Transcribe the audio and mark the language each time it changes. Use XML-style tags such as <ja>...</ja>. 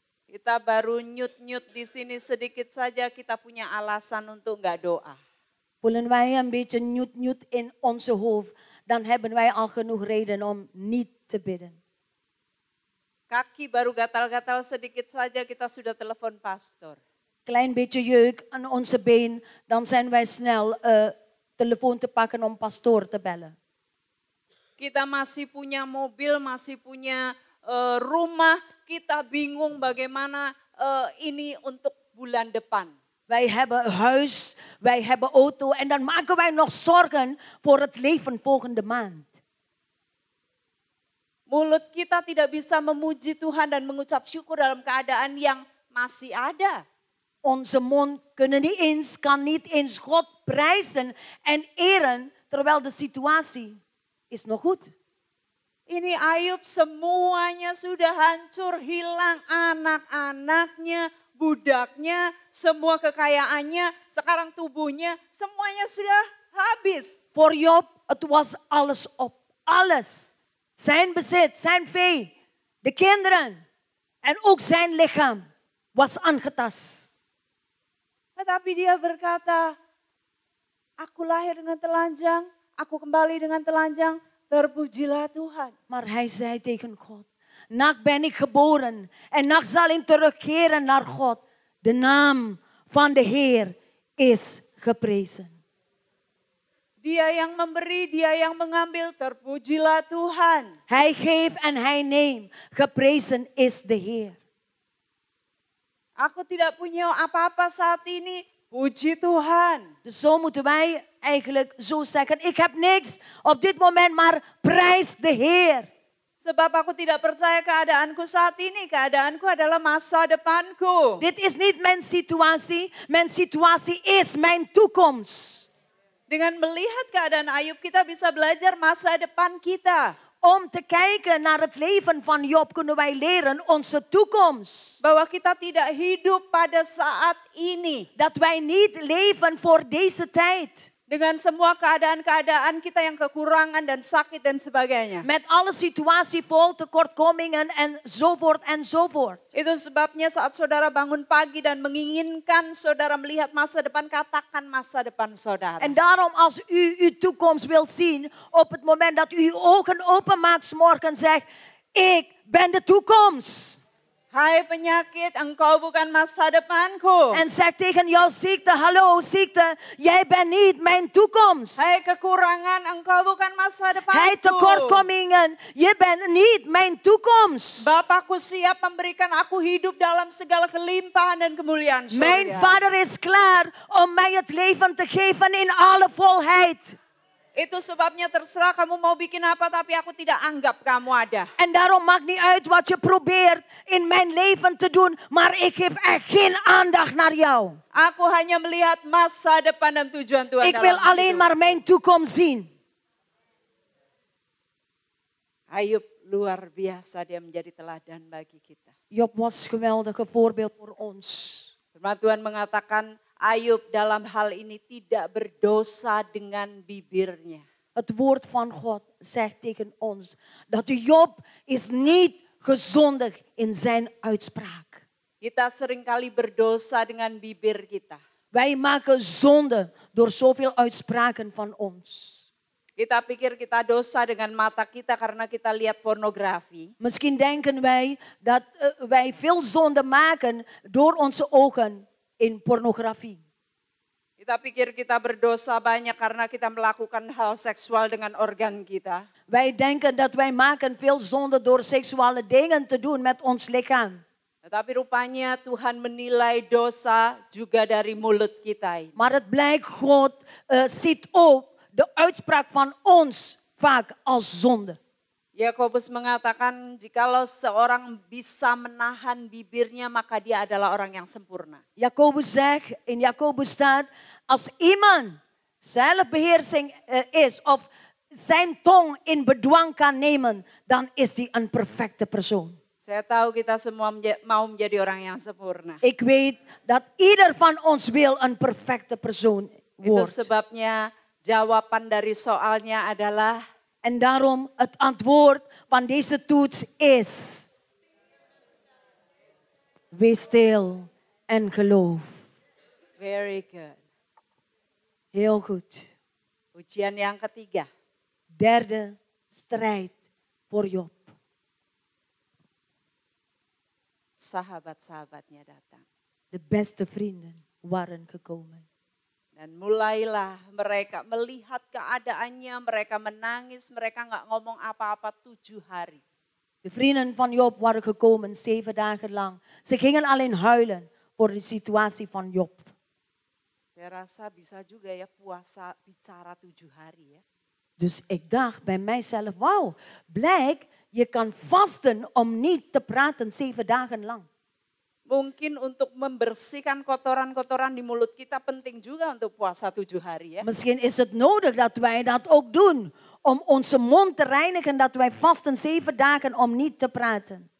<id>Kita baru nyut-nyut di sini sedikit saja kita punya alasan untuk nggak doa.</id> <nl>Voelen wij een beetje nyut in onze hoofd, dan hebben wij al genoeg reden om niet te bidden.</nl> <id>Kaki baru gatal-gatal sedikit saja kita sudah telepon pastor.</id> <nl>Klein beetje jeuk aan onze been, dan zijn wij snel telefoon te pakken om pastoor te bellen.</nl> <id>Kita masih punya mobil, masih punya rumah, kita bingung bagaimana ini untuk bulan depan.</id> <nl>Wij hebben huis, wij hebben auto en dan maken wij nog zorgen voor het leven volgende maand.</nl> <id>Mulut kita tidak bisa memuji Tuhan dan mengucap syukur dalam keadaan yang masih ada.</id> <nl>Onze mond kan niet eens God prijzen en eren terwijl de situatie is nog goed.</nl> <id>Ini Ayub semuanya sudah hancur, hilang anak-anaknya, budaknya, semua kekayaannya, sekarang tubuhnya, semuanya sudah habis.</id> <nl>Voor Job, het was alles op. Alles. Zijn bezit, zijn vee, de kinderen en ook zijn lichaam was aangetast.</nl> <id>Tetapi dia berkata, aku lahir dengan telanjang, aku kembali dengan telanjang, terpujilah Tuhan.</id> <nl>Maar hij zei tegen God, naakt ben ik geboren en naakt zal ik terugkeren naar God. De naam van de Heer is geprezen.</nl> <id>Dia yang memberi, dia yang mengambil, terpujilah Tuhan.</id> <nl>Hij geeft en hij neemt, geprezen is de Heer.</nl> <id>Aku tidak punya apa-apa saat ini. Puji Tuhan.</id> <nl>Dus zo moeten wij eigenlijk zo zeggen, ik heb niks op dit moment, maar prijs de Heer.</nl> <id>Sebab aku tidak percaya keadaanku saat ini. Keadaanku adalah masa depanku.</id> <nl>Dit is niet mijn situatie is mijn toekomst.</nl> <id>Dengan melihat keadaan Ayub kita bisa belajar masa depan kita.</id> <nl>Om te kijken naar het leven van Job kunnen wij leren onze toekomst.</nl> <id>Bahwa kita tidak hidup pada saat ini.</id> <nl>Dat wij niet leven voor deze tijd.</nl> <id>Dengan semua keadaan-keadaan kita yang kekurangan dan sakit dan sebagainya.</id> <nl>Met alle situatie vol tekortkomingen enzovoort enzovoort.</nl> <id>Itu sebabnya saat saudara bangun pagi dan menginginkan saudara melihat masa depan, katakan masa depan saudara.</id> <nl>En daarom als u uw toekomst wilt zien, op het moment dat u uw ogen openmaakt 's morgen zegt, ik ben de toekomst.</nl> <id>Hai penyakit, engkau bukan masa depanku.</id> <nl>En zeg tegen jouw ziekte, hallo ziekte, jij bent niet mijn toekomst.</nl> <id>Hai kekurangan, engkau bukan masa depanku.</id> <nl>Hai tekortkomingen, je bent niet mijn toekomst.</nl> <id>Bapakku siap memberikan aku hidup dalam segala kelimpahan dan kemuliaan surga.</id> <nl>Mijn vader is klaar om mij het leven te geven in alle volheid.</nl> <id>Itu sebabnya terserah kamu mau bikin apa, tapi aku tidak anggap kamu ada.</id> <nl>En daarom maakt niet uit wat je probeert in mijn leven te doen, maar ik geef echt geen aandacht naar jou.</nl> <id>Aku hanya melihat masa depan dan tujuan Tuhan</id> <nl>Ik wil</nl> <id>dalam</id> <nl>alleen</nl> <id>hidup.</id> <nl>maar mijn toekomst zien.</nl> <id>Ayub luar biasa, dia menjadi teladan bagi kita.</id> <nl>Job was een geweldige voorbeeld voor ons.</nl> <id>Firman Tuhan mengatakan Ayub dalam hal ini tidak berdosa dengan bibirnya.</id> <nl>Het woord van God zegt tegen ons dat Job is niet gezondig in zijn uitspraak.</nl> <id>Kita seringkali berdosa dengan bibir kita.</id> <nl>Wij maken zonde door zoveel uitspraken van ons.</nl> <id>Kita pikir kita dosa dengan mata kita karena kita lihat pornografi.</id> <nl>Misschien denken wij dat wij veel zonde maken door onze ogen in pornografie.</nl> <id>Kita pikir kita berdosa banyak karena kita melakukan hal seksual dengan organ kita.</id> <nl>Wij denken dat wij maken veel zonde door seksuele dingen te doen met ons lichaam.</nl> <id>Tetapi rupanya Tuhan menilai dosa juga dari mulut kita.</id> <nl>Maar het blijkt, God ziet ook de uitspraak van ons vaak als zonde.</nl> <id>Yakobus mengatakan jikalau seorang bisa menahan bibirnya maka dia adalah orang yang sempurna.</id> <nl>Jacobus zegt, in Jacobus staat, als iemand zelfbeheersing is of zijn tong in bedwang kan nemen, dan is hij een perfecte persoon.</nl> <id>Saya tahu kita semua mau menjadi orang yang sempurna.</id> <nl>Ik weet dat ieder van ons wil een perfecte persoon</nl> <id>Itu</id> <nl>wordt.</nl> <id>sebabnya jawaban dari soalnya adalah</id> <nl>En daarom het antwoord van deze toets is: wees stil en geloof.</nl> <en>very good.</en> <nl>Heel goed.</nl> <id>Ujian yang ketiga.</id> <nl>Derde strijd voor Job.</nl> <id>Sahabat-sahabatnya datang.</id> <nl>De beste vrienden waren gekomen.</nl> <id>Dan mulailah mereka melihat keadaannya, mereka menangis, mereka nggak ngomong apa-apa 7 hari.</id> <nl>De vrienden van Job waren gekomen 7 dagen lang. Ze gingen alleen huilen voor de situatie van Job.</nl> <id>Saya rasa bisa juga ya puasa bicara 7 hari ya.</id> <nl>Dus ik dacht bij mijzelf, wauw, blijkt je kan vasten om niet te praten 7 dagen lang.</nl> <id>Mungkin untuk membersihkan kotoran-kotoran di mulut kita penting juga untuk puasa 7 hari ya.</id> <nl>Misschien is het nodig dat wij dat ook doen. Om onze mond te reinigen, dat wij vasten 7 dagen om niet te praten.</nl>